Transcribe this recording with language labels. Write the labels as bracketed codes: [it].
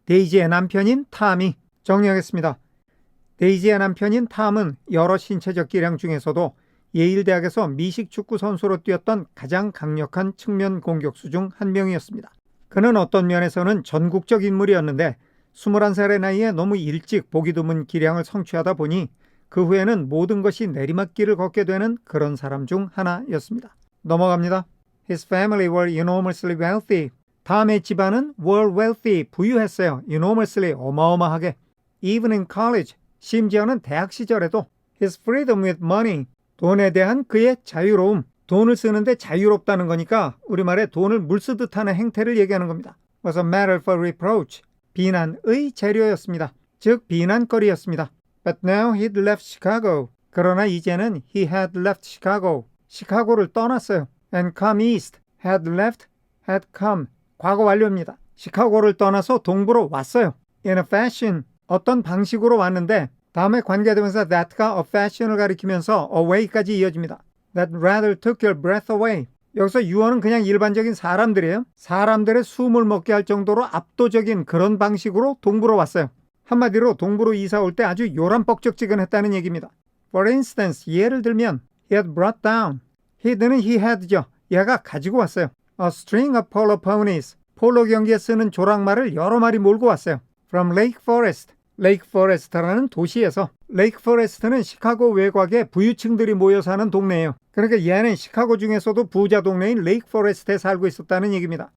[ko] 데이지의 남편인 탐이. 정리하겠습니다. 데이지의 남편인 탐은 여러 신체적 기량 중에서도 예일대학에서 미식축구 선수로 뛰었던 가장 강력한 측면 공격수 중 한 명이었습니다. 그는 어떤 면에서는 전국적 인물이었는데 21살의 나이에 너무 일찍 보기 드문 기량을 성취하다 보니 그 후에는 모든 것이 내리막길을 걷게 되는 그런 사람 중 하나였습니다. 넘어갑니다. [en] His family were enormously wealthy. [ko] 다음의 집안은 [en] were wealthy, [ko] 부유했어요. [en] enormously, [ko] 어마어마하게. [en] Even in college, [ko] 심지어는 대학 시절에도 [en] his freedom with money, [ko] 돈에 대한 그의 자유로움, 돈을 쓰는데 자유롭다는 거니까 우리말에 돈을 물쓰듯 하는 행태를 얘기하는 겁니다. [en] was a matter for reproach, [ko] 비난의 재료였습니다. 즉 비난거리였습니다. [en] But now he'd left Chicago. [ko] 그러나 이제는 [en] he had left Chicago. [ko] 시카고를 떠났어요. [en] And come east. had left, had come. [ko] 과거 완료입니다. 시카고를 떠나서 동부로 왔어요. [en] In a fashion. [ko] 어떤 방식으로 왔는데 다음에 관계대명사 that가 a fashion을 가리키면서 away까지 이어집니다. [en] That rather took your breath away. [ko] 여기서 유어는 그냥 일반적인 사람들이에요. 사람들의 숨을 먹게 할 정도로 압도적인 그런 방식으로 동부로 왔어요. 한마디로 동부로 이사 올 때 아주 요란뻑적지근했다는 얘기입니다. [en] For instance, [ko] 예를 들면 [en] he had brought down. he는 he had죠. [ko] 얘가 가지고 왔어요. [en] A string of polo ponies. [ko] 폴로 경기에 쓰는 조랑말을 여러 마리 몰고 왔어요. [en] From Lake Forest. [ko] 레이크 포레스트라는 도시에서 레이크 포레스트는 시카고 외곽에 부유층들이 모여 사는 동네예요. 그러니까 얘는 시카고 중에서도 부자 동네인 레이크 포레스트에 살고 있었다는 얘기입니다.